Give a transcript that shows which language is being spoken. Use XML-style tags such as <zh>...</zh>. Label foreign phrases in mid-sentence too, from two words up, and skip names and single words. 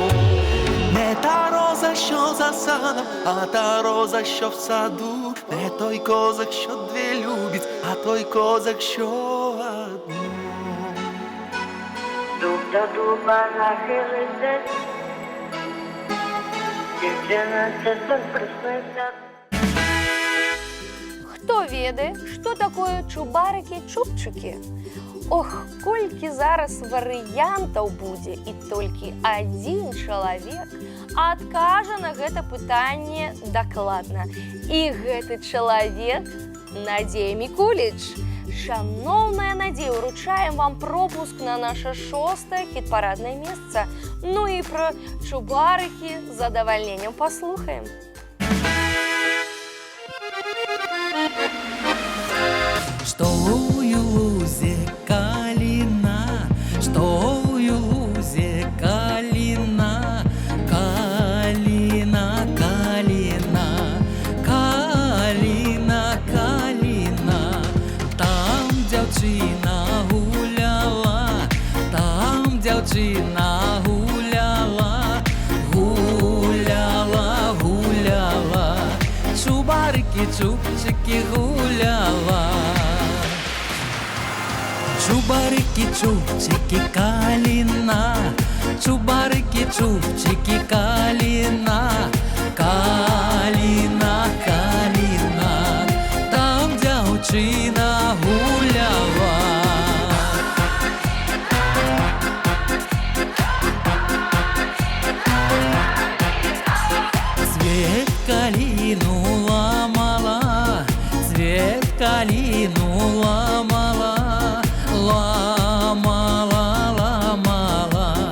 <uk>Не та козак, що в саду, не той козак, що дві любить, а той козак, що одну. Дуб до дуба нахилиться, дівчина це сон присниться.</uk> <be>Хто ведае, што такое чубарыкі-чубчыкі? Ох, колькі зараз варыянтаў будзе, і толькі адзін чалавек адкажа на гэта пытанне дакладна. І гэты чалавек Надзея Мікуліч. Шановная Надзея, уручаем вам пропуск на наше 6-е хіт-параднае месца. Ну і пра чубарыкі з задавальненнем паслухаем. Что у лузе калина, что у лузе калина, калина, калина, калина, калина. Там дзяўчына гуляла, там дзяўчына гуляла, гуляла, гуляла. Чубарыкі, чубчыкі гуляла. Чубарыкі, чубчыкі, калина, чубарыкі, чубчыкі, калина, калина, калина. Там дзяўчына гуляла. Цвет калину ламала, цвет калину ламала, ламала, ламала.</be>